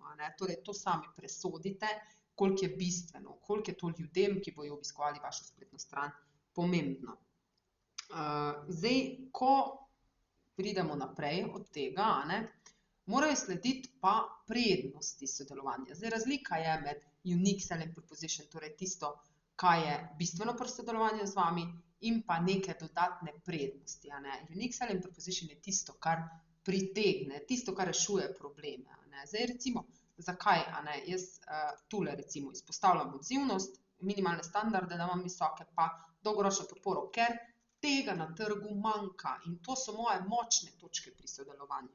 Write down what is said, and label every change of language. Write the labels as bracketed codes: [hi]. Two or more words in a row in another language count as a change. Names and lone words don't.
[sl] Torej, to sami presodite, koliko je bistveno, koliko je to ljudem, ki bojo obiskovali vašo spletno stran, pomembno. Zdaj, ko pridemo naprej od tega, morajo slediti pa prednosti sodelovanja. Zdaj, razlika je med [en] unique selling proposition, [sl] torej tisto, kaj je bistveno pri sodelovanju z vami, in pa neke dodatne prednosti. [en] Unique selling proposition [sl] je tisto, kar pritegne, tisto, kar rešuje probleme. Zdaj, recimo, zakaj? Jaz tule recimo izpostavljam odzivnost, minimalne standarde, da imam visoke, pa dolgoročno podporo, ker tega na trgu manjka in to so moje močne točke pri sodelovanju.